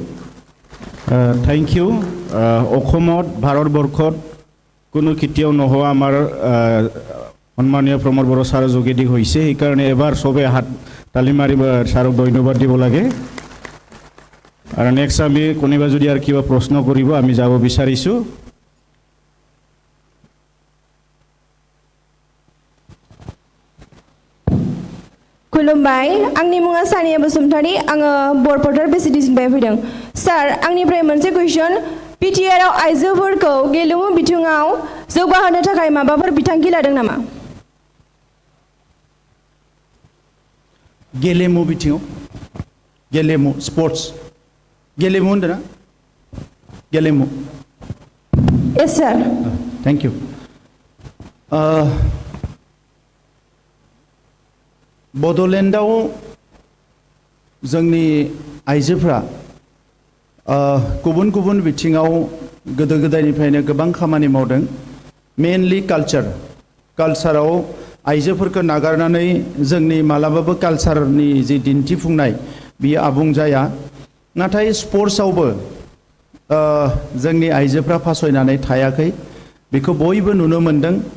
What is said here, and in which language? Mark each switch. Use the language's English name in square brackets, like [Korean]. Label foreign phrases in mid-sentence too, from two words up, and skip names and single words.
[English] thank you [Assamese] অসমত ভাৰতবৰ্ষত কোনো কেতিয়াও নোহোৱা আমাৰ সন্মানীয় প্ৰমোদ বড়ো ছাৰৰ যোগেদি হৈছে সেইকাৰণে এবাৰ সবে হাত তালি মাৰি ছাৰক ধন্যবাদ দিব লাগে আৰু নেক্সট আমি কোনোবা যদি আৰু কিবা প্ৰশ্ন কৰিব আমি যাব বিচাৰিছোঁ [Bodo] खुलुमबाय आंनि मुङा सानिया बसुमतारी आङो बरपटार बेसिडिसिनिफ्राय फैदों सार आंनिफ्राय मोनसे कुइसन पिटिआरआव आइजोफोरखौ गेलेमु बिथिङाव जौगाहोनो थाखाय माबाफोर बिथांखि लादों नामा गेलेमु बिथिङाव गेलेमु स्पर्ट्स गेलेमु होनदों ना गेलेमु [English] yes sir thank you [Bodo] बड'लेण्डआव जोंनि आइजोफ्रा गुबुन गुबुन बिथिङाव गोदो गोदायनिफ्रायनो गोबां खामानि मावदों [English] mainly culture [Bodo] आइजोफोरखौ नागारनानै जोंनि मालाबाबो कालचारनि जि दिन्थिफुंनाय बियो आबुं जाया नाथाय स्पर्ट्सआवबो जोंनि आइजोफ्रा फासयनानै थायाखै बेखौ बयबो नुनो मोनदों